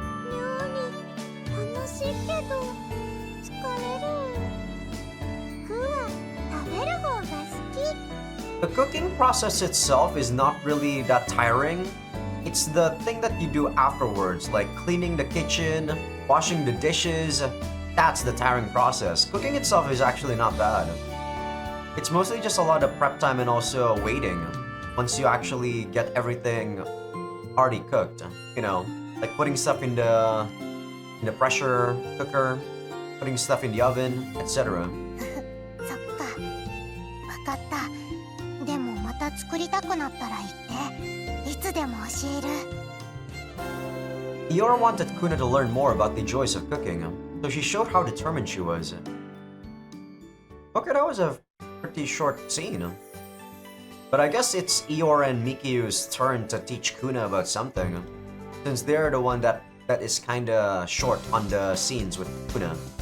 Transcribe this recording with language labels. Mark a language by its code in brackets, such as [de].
[ja] 料理楽しいけど疲れる。クーは食べる方が好き。 [en] The cooking process itself is not really that tiring. It's the thing that you do afterwards, like cleaning the kitchen, washing the dishes. That's the tiring process. Cooking itself is actually not bad. It's mostly just a lot of prep time and also waiting. Once you actually get everything already cooked, you know, like putting stuff in the pressure cooker, putting stuff in the oven, etc. [ja] そっか。わかった。でもまた作りたくなったら言って。いつでも教える。 [en] Iora wanted Kuna to learn more about the joys of cooking, so she showed how determined she was. Okay, that was a pretty short scene. But I guess it's Iora and Mikyu's turn to teach Kuna about something, since they're the one that is kinda short on the scenes with Kuna.